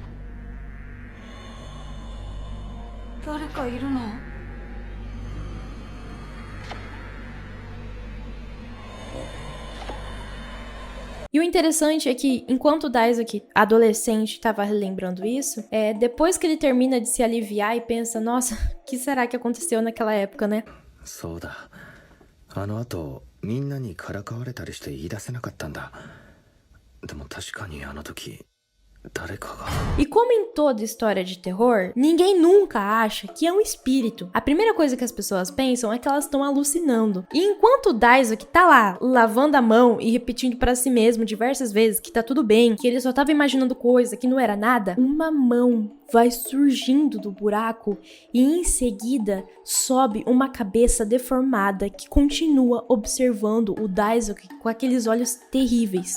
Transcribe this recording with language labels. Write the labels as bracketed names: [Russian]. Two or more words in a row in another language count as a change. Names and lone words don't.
[Portuguese] E o interessante é que, enquanto o Daisuke, adolescente, estava relembrando isso, depois que ele termina de se aliviar e pensa, nossa, o que será que aconteceu naquela época, né? [Japanese] そうだ。あの後、みんなにからかわれたりして言い出せなかったんだ。でも確かにあの時、誰かが。 [Portuguese] E como em toda história de terror, ninguém nunca acha que é um espírito. A primeira coisa que as pessoas pensam é que elas estão alucinando. E enquanto o Daisuke tá lá, lavando a mão e repetindo pra si mesmo diversas vezes que tá tudo bem, que ele só tava imaginando coisa, que não era nada, uma mão vai surgindo do buraco e em seguida sobe uma cabeça deformada que continua observando o Daisuke com aqueles olhos terríveis.